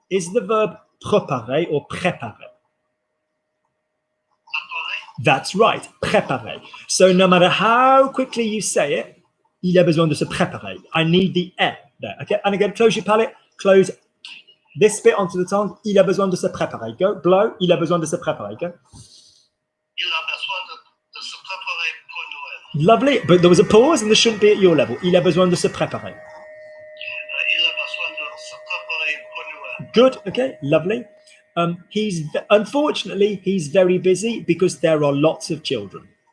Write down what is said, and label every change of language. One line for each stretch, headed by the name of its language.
English: Is the verb préparer or préparer? That's right, préparer. So no matter how quickly you say it,
French: il a besoin de se préparer.
English: I need the e there. Okay, and again, close your palate, close this bit onto the tongue.
French: Il a besoin de se préparer.
English: Go, blow.
French: Il a besoin de se préparer.
English: Go.
French: Il a besoin de se préparer pour Noël.
English: Lovely, but there was a pause and this shouldn't be at your level.
French: Il a besoin de se préparer. Il a besoin de se préparer pour Noël.
English: Good, okay, lovely. Unfortunately, he's very busy because there are lots of children.